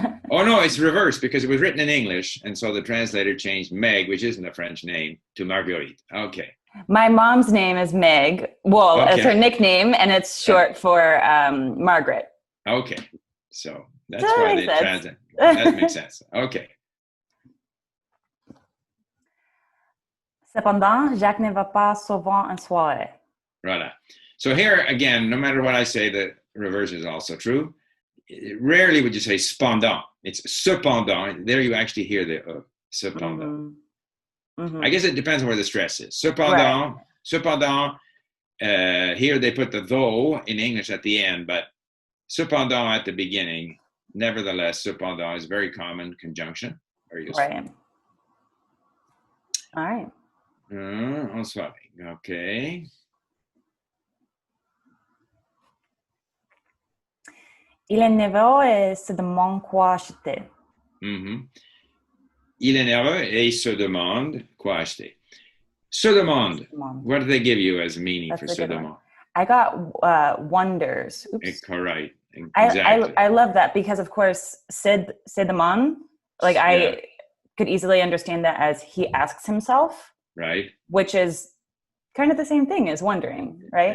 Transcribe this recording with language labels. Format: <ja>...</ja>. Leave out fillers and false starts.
<en>Oh no, it's reversed because it was written in English, and so the translator changed Meg, which isn't a French name, to Marguerite. Okay. My mom's name is Meg. Well, it's her nickname, and it's short for Margaret. Okay, so that's why they translate. That makes sense. Okay.</en> <fr>Cependant, Jacques ne va pas souvent en soirée. Voilà.</fr> <en>So here again, no matter what I say, the reverse is also true. Rarely would you say cependant. It's cependant. There you actually hear the cependant. Mm-hmm. Mm-hmm. I guess it depends on where the stress is.</en> <fr>Cependant, cependant.</fr> <en>Here they put the though in English at the end, but cependant at the beginning. Nevertheless, cependant is very common conjunction. Very useful. Right. All right.</en> <fr>En soirée. Okay. Il est nerveux et se demande quoi acheter. Mm-hmm. Il est nerveux et il se demande quoi acheter. Se demande.</fr> <en>What do they give you as meaning for se demande? I got wonders. Oops. Correct. Exactly. I love that because, of course, se demande, like I could easily understand that as he asks himself. right? which is kind of the same thing as wondering, right?</en>